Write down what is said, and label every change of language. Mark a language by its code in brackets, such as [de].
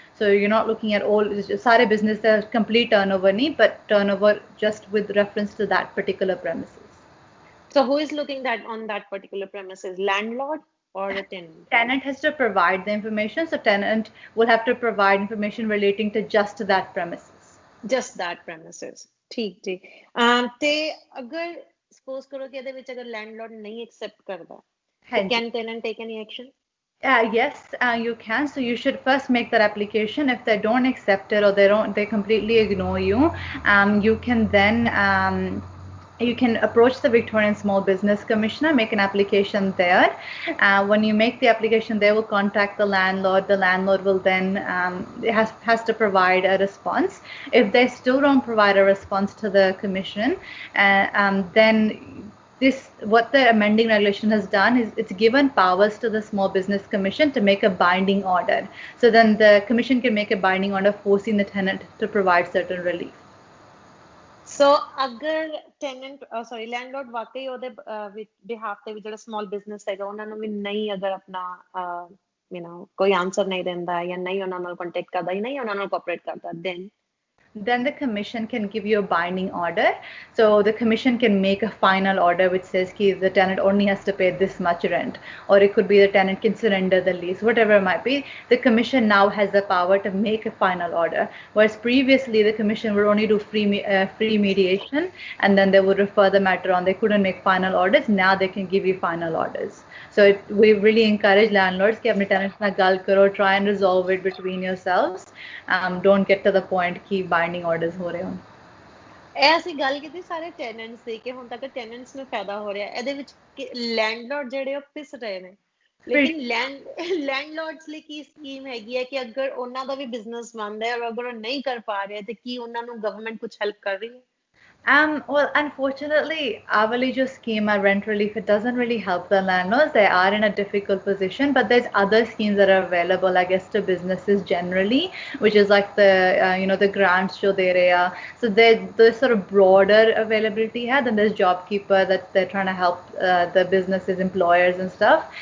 [en] So you're not looking at all [pa] sare [en] business complete turnover [pa] nahi, [en] but turnover just with reference to that particular premises. So who is looking on that particular premises, landlord or the tenant? Tenant has to provide the information, so tenant will have to provide information relating to just that premises. Just that premises. [pa] ठीक ठीक. ਤੇ ਅਗਰ suppose ਕਰੋ ਕਿ ਇਹਦੇ ਵਿੱਚ ਅਗਰ landlord ਨਹੀਂ ਐਕਸੈਪਟ ਕਰਦਾ, [en] can tenant take any action? Yes, you can. So you should first make that application. If they don't accept it or they completely ignore you, you can then you can approach the Victorian Small Business Commissioner, make an application there. When you make the application, they will contact the landlord. The landlord will then has to provide a response. If they still don't provide a response to the commission, then what the amending regulation has done is it's given powers to the Small Business Commission to make a binding order. So then the commission can make a binding order forcing the tenant to provide certain relief. [pa] So ਅਗਰ landlord ਵਾਕਈ ਉਹਦੇ behalf ਤੇ ਵੀ ਜਿਹੜਾ small business ਹੈਗਾ ਉਹਨਾਂ ਨੂੰ ਵੀ ਨਹੀਂ ਅਗਰ ਆਪਣਾ ਕੋਈ ਆਨਸਰ ਨਹੀਂ ਦਿੰਦਾ ਜਾਂ ਨਹੀਂ ਉਹਨਾਂ ਨਾਲ ਕੰਟੈਕਟ ਕਰਦਾ ਜਾਂ ਨਹੀਂ ਉਹਨਾਂ ਨਾਲ ਕੋਆਪਰੇਟ ਕਰਦਾ, then [en] the commission can give you a binding order. So the commission can make a final order which says the tenant only has to pay this much rent, or it could be the tenant can surrender the lease, whatever it might be. The commission now has the power to make a final order, whereas previously the commission would only do free mediation and then they would refer the matter on. They couldn't make final orders. Now they can give you final orders. So we really encourage landlords [pa] कि अपने tenants ना गल करो, [en] try and resolve it between yourselves. Don't get to the point कि binding orders [pa] ਹੋ ਰਹੇ ਹੋਣ। ਇਹ ਅਸੀਂ ਗੱਲ ਕੀਤੀ ਸਾਰੇ ਟੈਨੈਂਟਸ ਦੀ ਕਿ ਹੁਣ ਤੱਕ ਟੈਨੈਂਟਸ ਨੂੰ ਫਾਇਦਾ ਹੋ ਰਿਹਾ, ਇਹਦੇ ਵਿੱਚ ਲੈਂਡਲੋਰਡ ਜਿਹੜੇ ਉਹ ਪਿਸ ਰਹੇ ਨੇ, ਲੇਕਿਨ ਲੈਂਡਲੋਰਡਸ ਲਈ ਕੀ ਸਕੀਮ ਹੈਗੀ ਹੈ ਕਿ ਅਗਰ ਉਹਨਾਂ ਦਾ ਵੀ ਬਿਜ਼ਨਸ ਬੰਦ ਹੈ ਔਰ ਅਗਰ ਉਹ ਨਹੀਂ ਕਰ ਪਾ ਰਹੇ ਤੇ ਕੀ ਉਹਨਾਂ ਨੂੰ ਗਵਰਨਮੈਂਟ ਕੁਝ ਹੈਲਪ ਕਰ ਰਹੀ ਹੈ? [en] Well, unfortunately, our जो scheme, our rent relief, it doesn't really help the landlords. They are in a difficult position, but there's other schemes that are available, I guess, to businesses generally, which is like the, the grants [hi] jo de rahe hai. [en] So there's sort of broader availability here. Then there's JobKeeper that they're trying to help the businesses, employers and stuff.